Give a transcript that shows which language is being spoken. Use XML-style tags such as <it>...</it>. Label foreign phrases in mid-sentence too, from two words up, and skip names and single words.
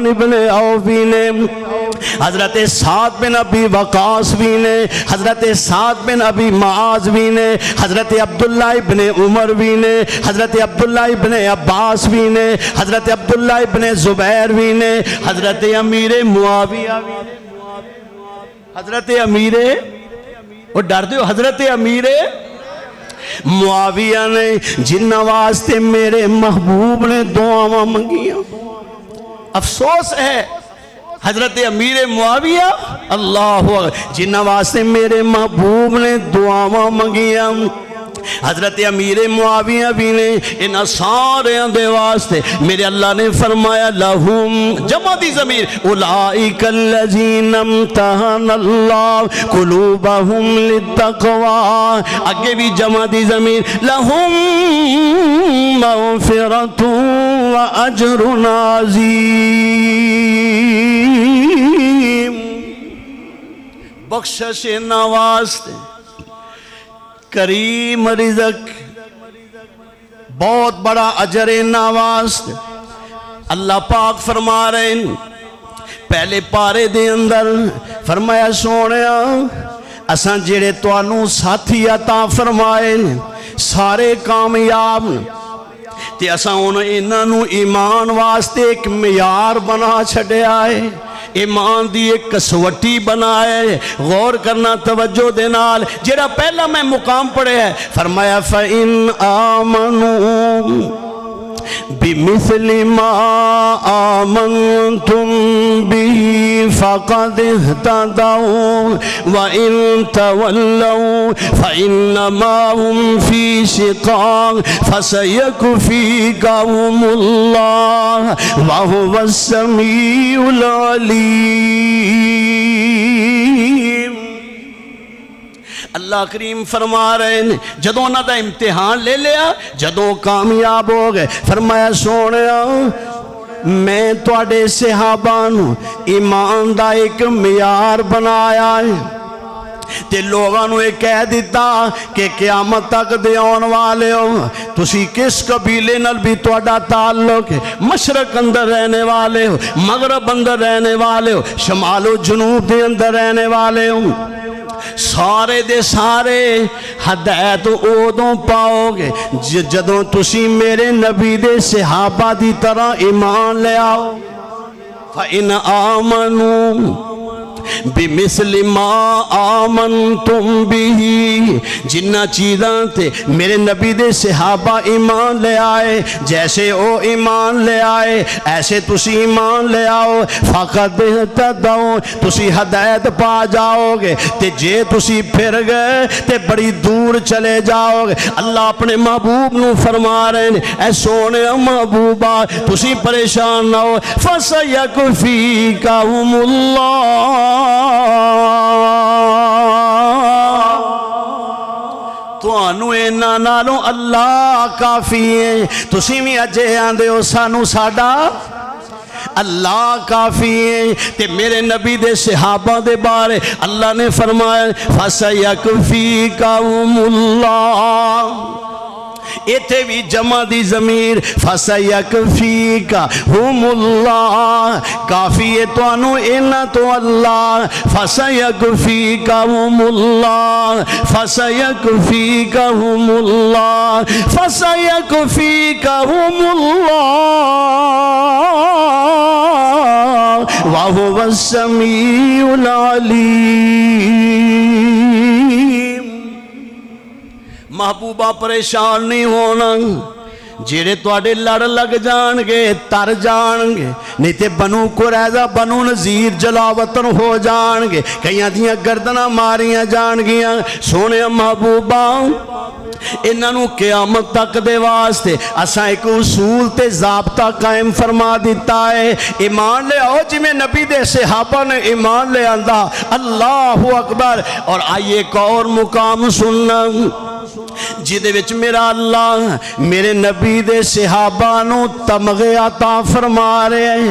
<pa>بن عوف بھی نے، حضرت سعد بن ابی وقاص بھی نے، حضرت سعد بن ابی معاذ بھی نے، حضرت عبداللہ ابن عمر بھی نے، حضرت عبداللہ ابن عباس بھی نے، حضرت عبداللہ ابن زبیر بھی نے، حضرت امیر معاویہ بھی نے، حضرت امیر اور ڈر دیو حضرت امیر معاویہ نے جن واسطے میرے محبوب نے دعاواں منگیاں۔ افسوس ہے حضرت امیر معاویہ اللہ جن واسطے میرے محبوب نے دعاواں منگیاں، حضرت امیر معاویہ بھی نے انہاں سارے دے واسطے میرے اللہ نے فرمایا لہم جمع دی ضمیر</pa> <ar>اولئک الذین امتحن اللہ قلوبہم للتقوی،</ar> <pa>اگے بھی جمع دی ضمیر لہم</pa> <ar>مغفرۃ و اجر عظیم،</ar> <pa>بخشش واسطے کریم رزق بہت بڑا اجر واسطے۔ اللہ پاک فرما رہے ہیں پہلے پارے دے اندر فرمایا سونیا اساں جڑے توانوں ساتھی عطا فرمائے سارے کامیاب تے اساں انہاں نوں ایمان واسطے ایک معیار بنا چھڈیا ہے، ایمان دی ایک کسوٹی بنائے۔ غور کرنا توجہ دے نال جڑا پہلا میں مقام پڑھے ہے فرمایا</pa> <ar>فَإِنْ آمَنُوا بِمِثْلِ مَا آمَنْتُمْ بِهِ فَقَدْ اهْتَدَوْا وَإِنْ تَوَلَّوْا فَإِنَّمَا هُمْ فِي شِقَاقٍ فَسَيَكْفِيكَهُمُ اللَّهُ وَهُوَ السَّمِيعُ الْعَلِيمُ۔</ar> <pa>اللہ کریم فرما رہے ہیں جدوں انہاں دا امتحان لے لیا، جدوں کامیاب ہو گئے فرمایا سونیا میں تواڈے صحابہ نوں ایمان دا ایک معیار بنایا ہے تے لوگاں نوں یہ کہہ دیتا کہ قیامت تک دے آن والے ہو تسی کس قبیلے نال بھی تواڈا تعلق ہے، مشرق اندر رہنے والے ہو، مغرب اندر رہنے والے ہو، شمال و جنوب دے اندر رہنے والے ہو، سارے دے سارے ہدایت اودوں پاؤ گے جدوں تسی میرے نبی دے صحابہ دی طرح ایمان لے آؤ۔</pa> <ar>فَإِنْ آمَنُوا بِمِثْلِ مَا آمَنْتُمْ بِهِ،</ar> <pa>جنہ چیزاں تے میرے نبی دے صحابہ ایمان لے آئے جیسے او ایمان لے آئے ایسے تسی ایمان لے آؤ،</pa> <ar>فَقَدْ اهْتَدَوْا</ar> <pa>تسی ہدایت پا جاؤ گے، تے جے تسی پھر گئے تے بڑی دور چلے جاؤ گے۔ اللہ اپنے محبوب نو فرما رہے ہیں اے سونے محبوبہ تسی پریشان نہ ہو،</pa> <ar>فَسَيَكْفِيكَهُمُ اللَّهُ</ar> <pa>توانوں انہاں نالوں اللہ کافی ہے۔ تسی بھی اجے آندے ہو سانوں ساڈا اللہ کافی ہے۔ تے میرے نبی دے صحابہ دے بارے اللہ نے فرمایا</pa> <ar>فَسَيَكْفِيكَهُمُ اللَّهُ،</ar> <pa>ایتھے بھی جمع دی ضمیر</pa> <ar>فَسَيَكْفِيكَهُمُ اللَّهُ،</ar> <pa>کافی ہے تو انو اینا تو اللہ،</pa> <ar>فَسَيَكْفِيكَهُمُ اللَّهُ فَسَيَكْفِيكَهُمُ اللَّهُ فَسَيَكْفِيكَهُمُ اللَّهُ وَهُوَ السَّمِيعُ الْعَلِيمُ۔</ar> <pa>محبوبہ پریشان نہیں ہونا، جیڑے توڑے لڑ لگ جان گے تر جان گے، نہیں تے بنو قریظہ بنو نذیر جلاوطن ہو جان گے، کئیاں دیاں گردنہ ماریاں جان گیاں۔ سونے محبوبہ انہوں قیامت تک دے واسطے اساں ایک اصول تے ضابطہ قائم فرما دیتا ہے، ایمان لے آؤ جی میں نبی دے صحابہ نے ایمان لے آندہ،</pa> <ar>اللہ اکبر۔</ar> <pa>اور آئیے ایک اور مقام سننا جیدے وچ میرا اللہ میرے نبی دے صحابہ نو تمغے عطا فرما رہے ہیں۔</pa>